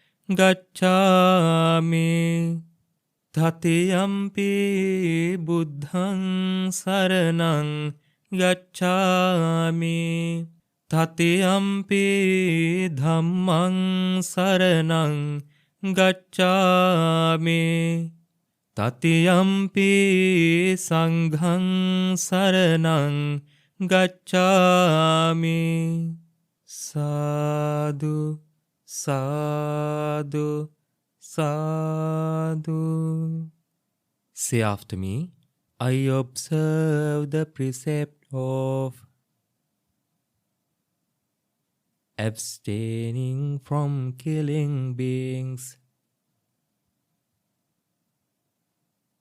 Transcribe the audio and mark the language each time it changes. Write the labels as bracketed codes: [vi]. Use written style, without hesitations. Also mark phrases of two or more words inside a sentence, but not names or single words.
[pi] gacchāmi, Tatiyampi buddhaṃ saraṇaṃ gacchāmi, Tatiyampi dhammaṃ saraṇaṃ gacchāmi, Tatiyampi saṅghaṃ saraṇaṃ gacchāmi. Sadhu, sadhu, sadhu. [en] Say after me, I observe the precept of abstaining from killing beings.